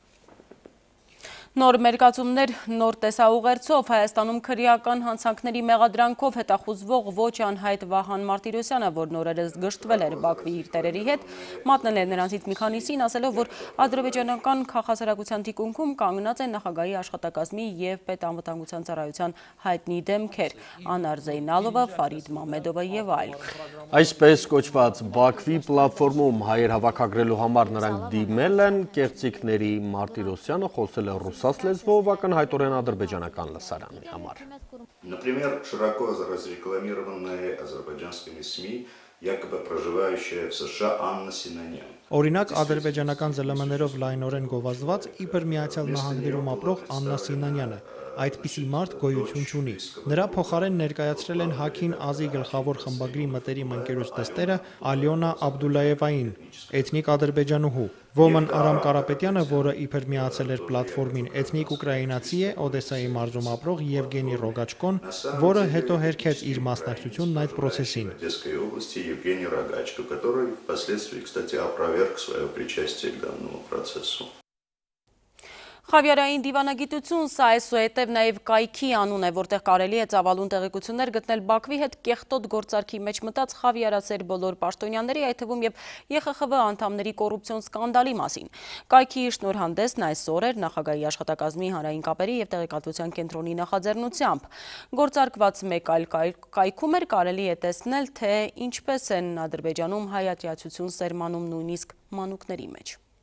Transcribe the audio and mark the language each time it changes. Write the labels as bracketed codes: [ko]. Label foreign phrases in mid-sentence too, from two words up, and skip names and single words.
[hy] Նոր մերկացումներ, նոր տեսաուղերձով Հայաստանում քրեական հանցանքների մեղադրանքով հետախուզվող ոչ անհայտ Վահան Մարտիրոսյանը, որ նորերս գժտվել էր Բաքվի իր տերերի հետ, մատնել է նրանցից մի քանիսին, ասելով, որ ադրբեջանական քաղաքասարակության թիկունքում կանգնած են նախագահի աշխատակազմի եւ պետանվտանգության ծառայության հայտնի դեմքեր՝ Անար Զեյնալովը, Ֆարիդ Մամեդովը եւ այլք։ Այսպես կոչված Բաքվի պլատֆորմում հայեր հավաքագրելու համար նրանք դիմել են կեղծիքների Մարտիրոսյանը խոսել է ռուսաց լեզվով ակնհայտորեն ադրբեջանական լսարանի համար։ [ru] Например, широко разрекламированная азербайджанскими СМИ, якобы проживающая в США Анна Синанян. [hy] Օրինակ ադրբեջանական ԶԼՄ-ներով լայնորեն գովազդված իբր Միացյալ Նահանգներում ապրող Աննա Սինանյանը այդպիսի մարդ գոյություն չունի։ Նրա փոխարեն ներկայացրել են Հաքին Ազի գլխավոր խմբագրի մտերիմ ընկերոջ դստերը Ալյոնա Աբդուլաևային, էթնիկ ադրբեջանուհու, Ոմն Արամ Կարապետյանը, որը իբր միացել էր պլատֆորմին, էթնիկ ուկրաինացի է, Օդեսայի մարզում ապրող Եվգենի Ռոգաչկոն, որը հետո հերքեց իր մասնակցությունն այդ process-ին։ [ru] Евгений Рогачко, который впоследствии, кстати, опроверг свое причастие к данному процессу. [hy] Խավիարային դիվանագիտություն, սա այսուհետև նաև կայքի անուն է, որտեղ կարելի է ծավալուն տեղեկություններ գտնել Բաքվի հետ կեղտոտ գործարքի մեջ մտած խավիարացեր բոլոր պաշտոնյաների, այդ թվում եւ ԵԽԽՎ անդամների կոռուպցիոն սկանդալի մասին։ Կայքի շնորհանդեսն այսօր էր նախագահի աշխատակազմի հանրային կապերի եւ տեղեկատվության կենտրոնի նախաձեռնությամբ։ Գործարկված մեկ այլ կայքում էր կարելի է տեսնել, թե ինչպես են Ադրբեջանում հայատյացություն սերմանում նույնիսկ մանուկների մեջ։